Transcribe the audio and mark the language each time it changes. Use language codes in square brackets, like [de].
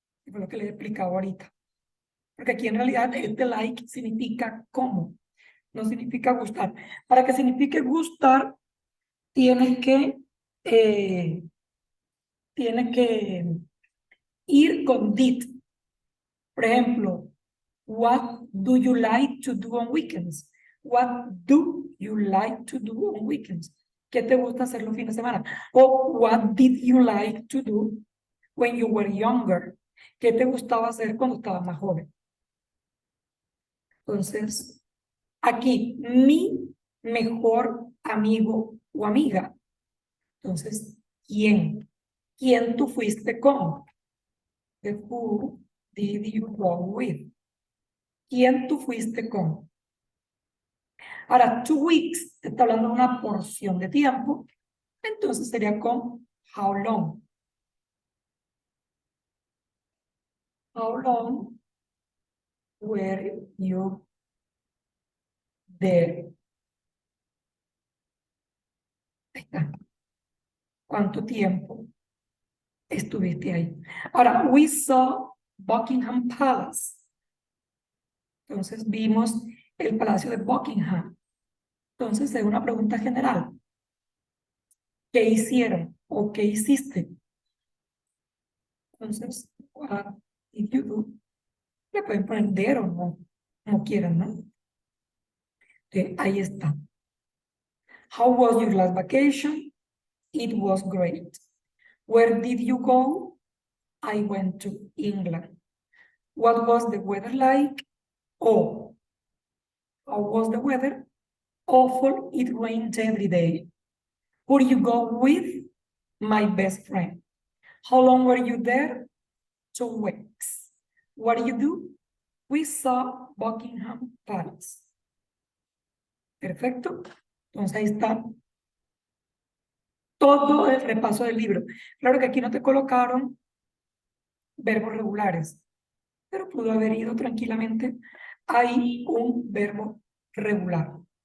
[es] Fue lo que les he explicado ahorita. Porque aquí en realidad este like significa cómo, no significa gustar. Para que signifique gustar, tienes que, eh, tienes que ir con did. Por ejemplo, [en] what do you like to do on weekends? What do you like to do on weekends? [es] ¿Qué te gusta hacer los fines de semana? [en] O what did you like to do when you were younger? [es] ¿Qué te gustaba hacer cuando estabas más joven? Entonces, aquí, mi mejor amigo o amiga. Entonces, ¿quién? ¿Quién tú fuiste con? [en] The who did you go with? [es] ¿Quién tú fuiste con? Ahora, 2 weeks, te está hablando de una porción de tiempo. Entonces sería con how long. [en] How long were you there? [es] Ahí está. ¿Cuánto tiempo estuviste ahí? Ahora, [en] we saw Buckingham Palace. [es] Entonces vimos el Palacio de Buckingham. Entonces es una pregunta general. ¿Qué hicieron o qué hiciste? [en] Entonces, what did you do? [es] Le pueden poner there o no, como quieran, ¿no? Ahí está. [en] How was your last vacation? It was great. Where did you go? I went to England. What was the weather like? Oh, how was the weather? Awful, it rained every day. Who did you go with? My best friend. How long were you there? 2 weeks. What did you do? We saw Buckingham Palace. [es] Perfecto. Entonces ahí está todo el repaso del libro. Claro que aquí no te colocaron verbos regulares, pero pudo haber ido tranquilamente. Hay un verbo regular.